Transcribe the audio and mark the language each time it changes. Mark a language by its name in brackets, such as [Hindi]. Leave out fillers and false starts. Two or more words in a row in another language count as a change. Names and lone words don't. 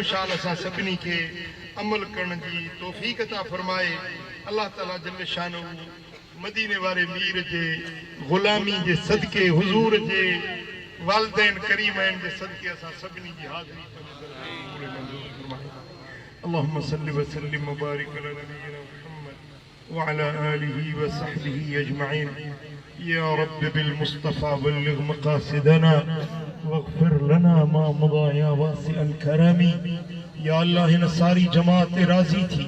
[Sindhi] शाल असां सभिनी खे अमल करण जी तौफ़ीक़ अता फरमाए अल्लाह ताला जल शानो मदीने वारे मीर जे ग़ुलामी जे सदके हुज़ूर जे वालिदैन करीमैन जे सदके असां सभिनी जी हाज़िरी पंहिंजे दर ते क़बूल ऐं मंज़ूर फरमाए [Arabic] اللهم صل وسلم وبارك على نبينا محمد وعلى آله وصحبه أجمعين يا رب بالمصطفى بلغ مقاصدنا واغفر لنا ما مضى يا واسع الكرم [Sindhi] या अल्लाह इन सारी जमात राज़ी थी